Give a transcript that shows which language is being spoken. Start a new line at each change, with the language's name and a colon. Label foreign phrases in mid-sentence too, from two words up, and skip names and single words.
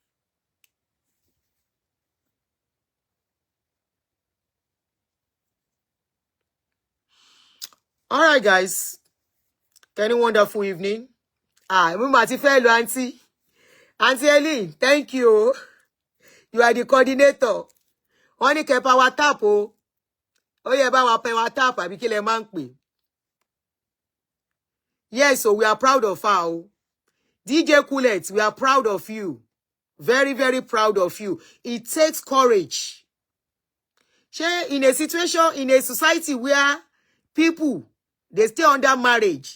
English: All right, guys. Any wonderful evening. Fellow Auntie. Auntie Eileen, thank you. You are the coordinator. Only ke power tap oh. Oh yeah, power tap
Yoruba: abi ki le ma npe.
English: Yes, so we are proud of her. DJ Kulet, we are proud of you. Very, very proud of you. It takes courage. In a situation, in a society where people, they stay under marriage.